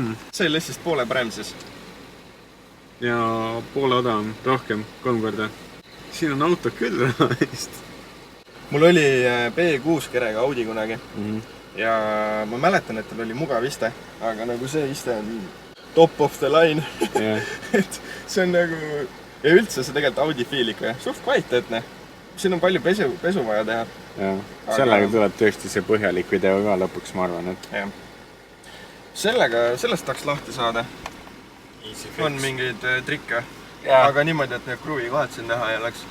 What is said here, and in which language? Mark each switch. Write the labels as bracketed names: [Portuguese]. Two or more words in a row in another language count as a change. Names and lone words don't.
[Estonian] See oli lihtsalt poole parem siis. Ja poole odavam, rohkem, 3 korda. Siin on auto küll vist. Mul oli B6 kerega Audi kunagi ja ma mäletan, et tal oli mugav iste, aga nagu see iste on [English] top of the line. [Estonian] Et see on nagu, ja üldse see tegelikult Audi feel ikka, suht kvaliteetne. Siin on palju pesu vaja teha. Ja, sellega tuleb tõesti see põhjalik video ka lõpuks, ma arvan, et... Ja. Sellest tahaks lahti saada. On mingeid trikke, aga niimoodi, et need kruvi kohad siin näha ei oleks.